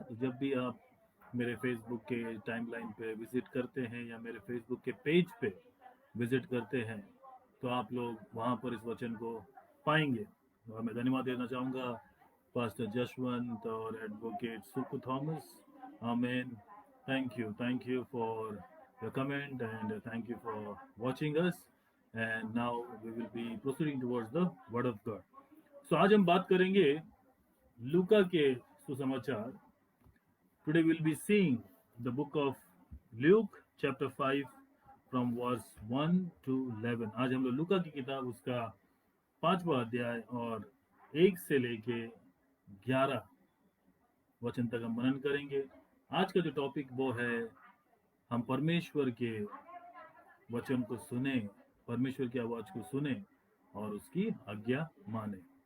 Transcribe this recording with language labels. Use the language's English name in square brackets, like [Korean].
[Hindi] तो जब भी आप मेरे फेसबुक के टाइमलाइन पे विज़िट करते हैं या मेरे फेसबुक के पेज पे विज़िट करते हैं, तो आप लोग वहाँ पर इस वचन को पाएंगे। और मैं धन्यवाद देना चाहूँगा पास्टर जशवंत और एडवोकेट सुकु थॉमस। आमीन। [English] Thank you for your comment, and thank you for watching us. And now we will be proceeding towards the Word of God. [Hindi] So आज हम बात करेंगे लूका के सुसमाचार। [English] Today we'll be seeing the book of Luke chapter 5 from verse 1 to 11. [Hindi] आज हम लोग लूका की किताब उसका 5वां अध्याय और 1 से लेके 11 वचन तक हम मनन करेंगे। आज का जो टॉपिक वो है, हम परमेश्वर के वचन को सुने, परमेश्वर की आवाज को सुने और उसकी आज्ञा माने।